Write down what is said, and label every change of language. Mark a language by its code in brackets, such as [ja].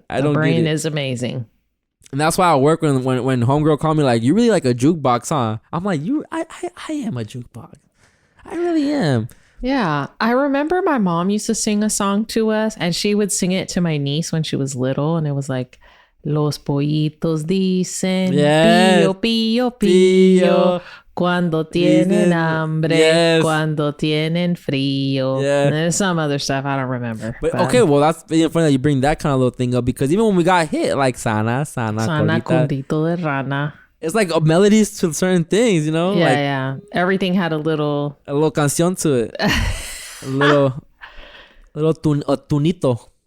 [en] The brain is amazing. And that's why I work when homegirl called me like, you really like a jukebox, huh? I'm like, I am a jukebox. I really am. Yeah. I remember my mom used to sing a song to us and she would sing it to my niece when she was little. And it was like, [es] Los pollitos dicen, pío, pío, pío, cuando tienen hambre, cuando tienen frío. [en] And there's some other stuff I don't remember. But okay, well, that's funny that you bring that kind of little thing up because even when we got hit, like Sana, [es] Condito de rana. [en] It's like melodies to certain things, Yeah. Everything had a little canción to it. a little tunito.